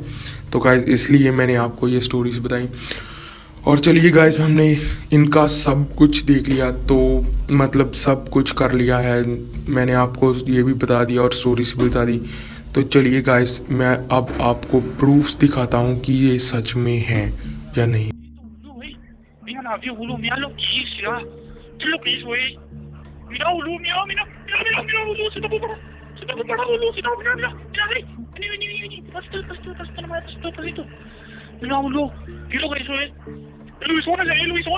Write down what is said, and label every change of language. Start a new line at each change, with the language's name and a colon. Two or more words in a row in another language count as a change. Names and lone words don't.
Hindi: तो गाइस इसलिए मैंने आपको ये स्टोरीज बताई। और चलिए गाइस हमने इनका सब कुछ देख लिया, तो मतलब सब कुछ कर लिया है, मैंने आपको ये भी बता दिया और स्टोरीज भी बता दी। तो चलिए गाइस मैं अब आपको प्रूफ्स दिखाता हूँ कि ये सच में है या नहीं।
Spanish: Mira navio, ulo, mira lo que hizo, mira. ¿Qué es lo que hizo, Mira, ulo, mira, mira, mira, mira, mira, ulo, se está preparado. Se está preparado, ulo, se está preparado, mira, mira, vení, vení, vení, vení. Pasito, nomás, pasito. Mira, ulo, ¿qué es lo que hizo, El Luisón, ese es el Luisón.